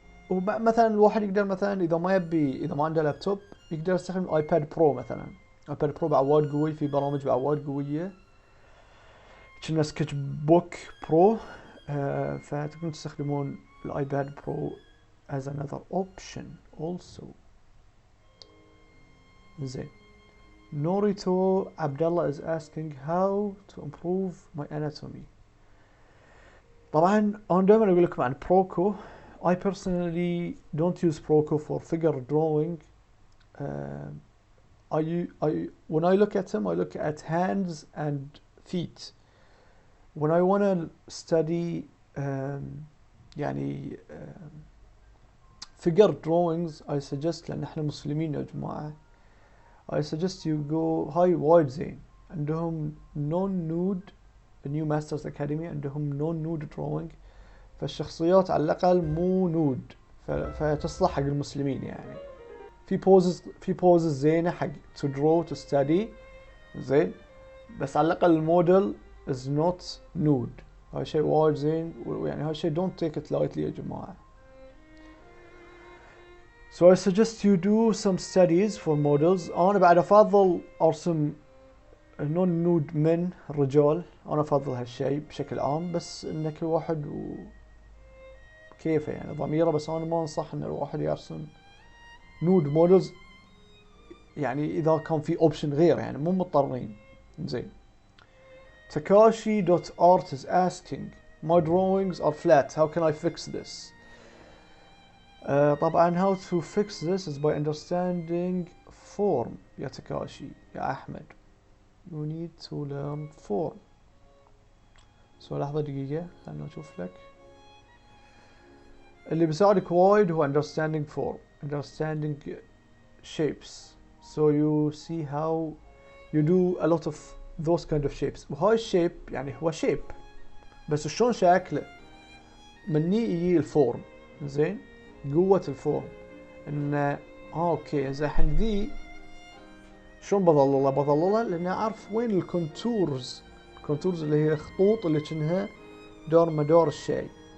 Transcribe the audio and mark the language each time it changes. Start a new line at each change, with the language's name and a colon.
Arabic: ومثلا الواحد يقدر مثلا إذا ما عنده لابتوب يقدر يستخدم ايباد برو مثلا. ايباد برو بعد وايد قوي، في برامج بعد وايد قوية كنا سكتش بوك برو، فتقدرون تستخدمون الايباد برو
English: as another option also.
Arabic: زين.
English: Norito Abdullah is asking how to improve my anatomy.
Arabic: طبعا انا دائما اقول لكم عن بروكو.
English: I personally don't use Proco for figure drawing. When I look at them, I look at hands and feet. When I want to study يعني figure drawings, I suggest،
Arabic: لأن احنا مسلمين يا جماعة،
English: I suggest you go high
Arabic: وايد زين. عندهم non-nude New Masters Academy، عندهم non-nude drawing، فالشخصيات على الأقل مو نود، فتصلح حق المسلمين يعني.
English: في poses زينة حق to draw to study.
Arabic: زين. بس على الأقل الموديل
English: is not nude.
Arabic: هاي شيء وايد زين، ويعني هاي شيء
English: don't take it lightly
Arabic: يا جماعة.
English: So I suggest you do some studies for models.
Arabic: أنا بعد أفضل أرسم non nude من رجال، أنا أفضل هالشيء بشكل عام، بس إن كل واحد كيفه يعني ضميره. بس أنا ما أنصح إن الواحد يرسم نود مودلز يعني إذا كان في أوبشن غير، يعني مو مضطرين. زين.
English: Takashi.art is asking my drawings are flat, how can I fix this? طبعا how to fix this is by understanding form يا Takashi يا أحمد. You need to learn form.
Arabic: So لحظة دقيقة خلنا نشوف لك. اللي بيساعدك وايد هو
English: understanding form، understanding shapes. So you see how you do a lot of those kind of shapes.
Arabic: وهاي الشيب يعني هو شيب، بس شلون شكله مني يجي الفورم. زين. قوة الفورم انه اوكي زين الحين ذي شلون بظللها لان اعرف وين الكونتورز اللي هي الخطوط اللي كأنها دور مدار الشيء.